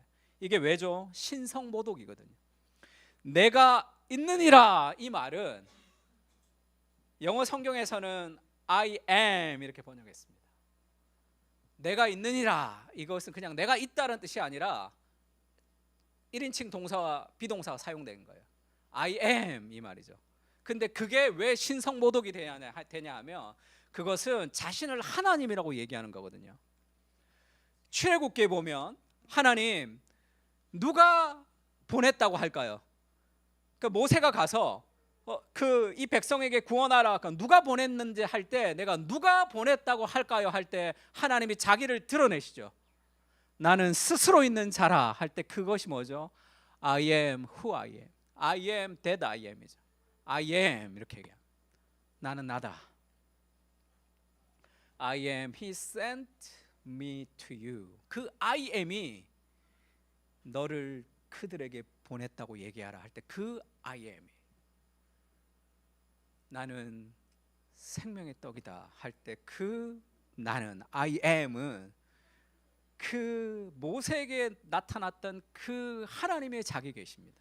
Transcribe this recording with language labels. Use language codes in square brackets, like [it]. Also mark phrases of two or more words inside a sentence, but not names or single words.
[ko] 이게 왜죠? 신성모독이거든요. 내가 있느니라 이 말은 영어 성경에서는 [en] I am [ko] 이렇게 번역했습니다. 내가 있느니라 이것은 그냥 내가 있다는 뜻이 아니라 1인칭 동사와 비동사가 사용된 거예요. [en] I am [ko] 이 말이죠. 근데 그게 왜 신성모독이 되냐 하면 그것은 자신을 하나님이라고 얘기하는 거거든요. 출애굽기에 보면 하나님 누가 보냈다고 할까요? 그러니까 모세가 가서 이 백성에게 구원하라, 그러니까 누가 보냈는지 할 때 내가 누가 보냈다고 할까요? 할 때 하나님이 자기를 드러내시죠. 나는 스스로 있는 자라 할 때 그것이 뭐죠? [en] I am who I am. I am that I am이죠. I am [ko] 이렇게 얘기해요. 나는 나다. [en] I am he sent me to you. [ko] 그 [en] I am이 [ko] 너를 그들에게 보냈다고 얘기하라 할 때 그 [en] I am, [ko] 나는 생명의 떡이다 할 때 그 나는 [en] I am은 [ko] 그 모세에게 나타났던 그 하나님의 자기 계십니다.